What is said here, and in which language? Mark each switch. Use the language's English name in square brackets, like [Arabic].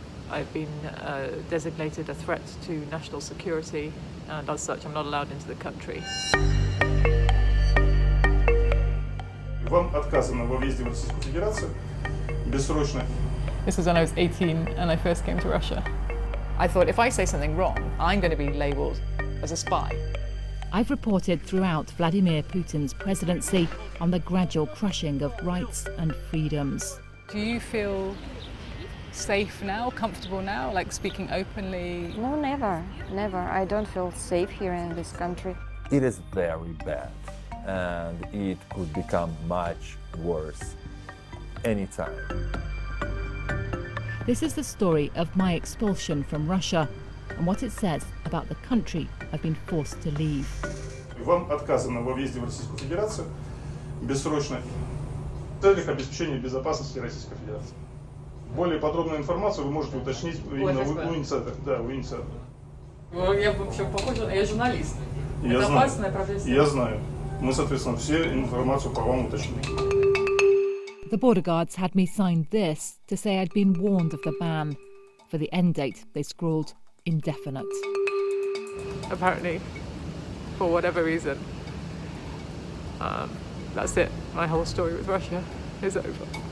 [English] I've been designated a threat to national security, and as such, I'm not allowed into the country. [Russian] Вам отказано во въезде в Российскую Федерацию бессрочно. [English] This was when I was 18 and I first came to Russia. I thought if I say something wrong, I'm going to be labelled as a spy. I've reported throughout Vladimir Putin's presidency on the gradual crushing of rights and freedoms. Do you feel safe now, comfortable now, like speaking openly? No, never. I don't feel safe here in this country. It is very bad, and it could become much worse anytime. This is the story of my expulsion from Russia and what it says about the country I've been forced to leave. [Russian] Вам отказано во въезде в Российскую Федерацию бессрочно в целях обеспечения безопасности Российской Федерации. Более подробную информацию вы можете уточнить именно у инициатора. Да, у инициатора. Я вообще похожа, я журналист. Это опасная профессия. Я знаю. Мы, соответственно, все информацию по вам уточним. [English] The border guards had me sign this to say I'd been warned of the ban. For the end date, they scrawled indefinite. Apparently, for whatever reason, that's it. My whole story with Russia is over.